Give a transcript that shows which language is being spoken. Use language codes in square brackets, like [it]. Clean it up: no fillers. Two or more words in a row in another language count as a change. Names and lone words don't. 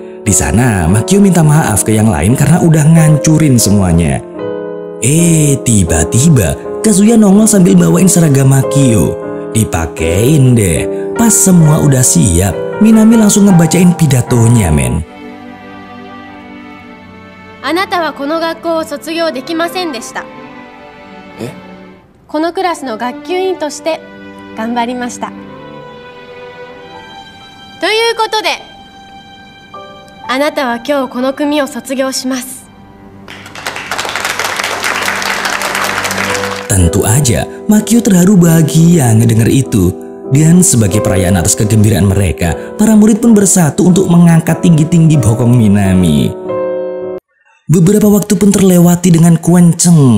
[id] Di sana, Makio minta maaf ke yang lain karena udah ngancurin semuanya. Tiba-tiba Kazuya nongol sambil bawain seragam Makio. Dipakein deh. Pas semua udah siap, Minami langsung ngebacain pidatonya men. [ja] あなたはこの学校を卒業できませんでした。このクラスの学級委員として頑張りました。ということで、あなたは今日この組を卒業します。 [id] Tentu aja, Makio terharu bahagia ngedenger itu. Dan sebagai perayaan atas kegembiraan mereka, para murid pun bersatu untuk mengangkat tinggi-tinggi bokong Minami. Beberapa waktu pun terlewati dengan kenceng.